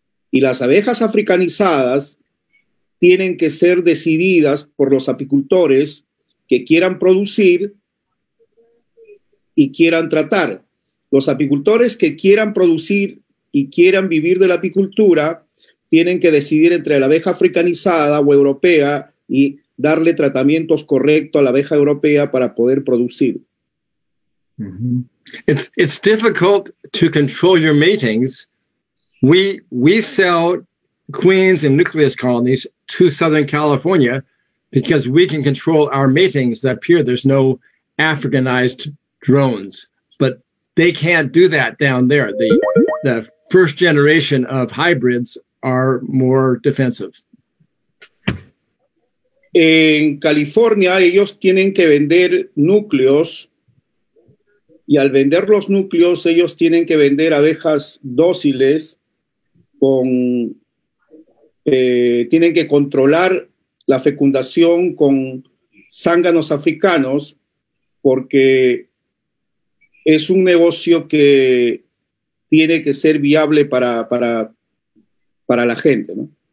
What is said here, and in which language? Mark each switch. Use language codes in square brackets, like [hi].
[es] Y las abejas africanizadas tienen que ser decididas por los apicultores que quieran producir y quieran tratar. Los apicultores que quieran producir y quieran vivir de la apicultura tienen que decidir entre la abeja africanizada o europea y darle tratamientos correctos a la abeja europea para poder producir. [en] It's difficult to control your matings. We sell queens and nucleus colonies to Southern California because we can control our matings up here. There's no Africanized drones, but they can't do that down there. The first generation of hybrids are more defensive. [es] En California ellos tienen que vender núcleos y al vender los núcleos ellos tienen que vender abejas dóciles tienen que controlar la fecundación con zánganos africanos porque es un negocio que tiene que ser viable para la gente, ¿no?